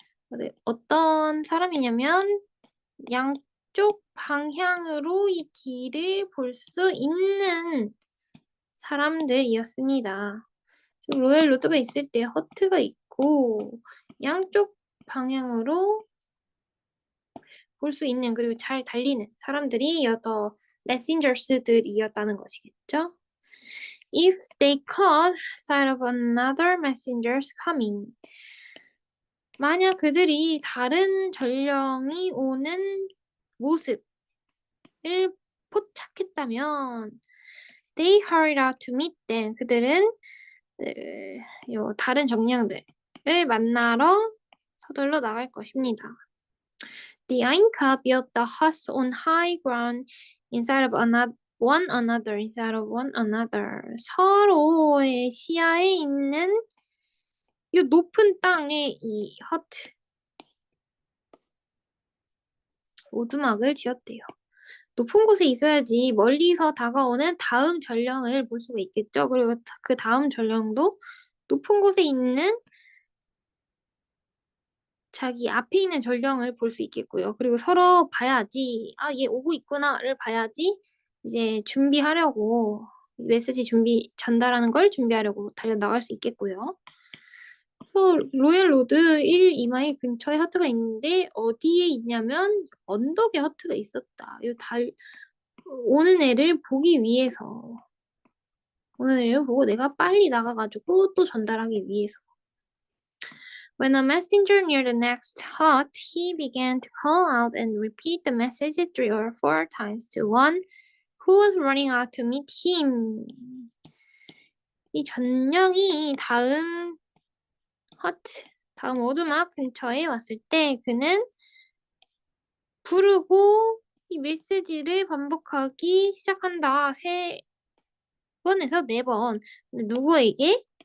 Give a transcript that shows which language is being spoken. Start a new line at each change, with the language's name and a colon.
Korean: 근데 어떤 사람이냐면 양쪽 방향으로 이 길을 볼 수 있는 사람들이었습니다. 로얄 로드가 있을 때 허트가 있고 양쪽 방향으로 볼 수 있는 그리고 잘 달리는 사람들이 더 messengers들이었다는 것이겠죠.
English: If they caught sight of another messengers coming.
Korean: 만약 그들이 다른 전령이 오는 모습을 포착했다면
English: they hurried out to meet them.
Korean: 그들은 다른 정령들을 만나러 서둘러 나갈 것입니다.
English: The Inca built the huts on high ground inside of one another, inside of one another.
Korean: 서로의 시야에 있는 이 높은 땅에 이 허트, 오두막을 지었대요. 높은 곳에 있어야지 멀리서 다가오는 다음 전령을 볼 수가 있겠죠. 그리고 그 다음 전령도 높은 곳에 있는 자기 앞에 있는 전령을 볼 수 있겠고요. 그리고 서로 봐야지, 얘 오고 있구나를 봐야지 이제 준비하려고 메시지 전달하는 걸 준비하려고 달려나갈 수 있겠고요. 그래서 로얄 로드 1, 2마일 근처에 하트가 있는데 어디에 있냐면 언덕에 하트가 있었다. 오는 애를 보기 위해서 오는 애를 보고 내가 빨리 나가가지고 또 전달하기 위해서.
English: When a messenger neared the next hut, he began to call out and repeat the message 3 or 4 times to one who was running out to meet him.
Korean: 이 전령이 다음 오두막 근처에 왔을 때 그는 부르고 이 메시지를 반복하기 시작한다. 번에서 4번. 누구에게?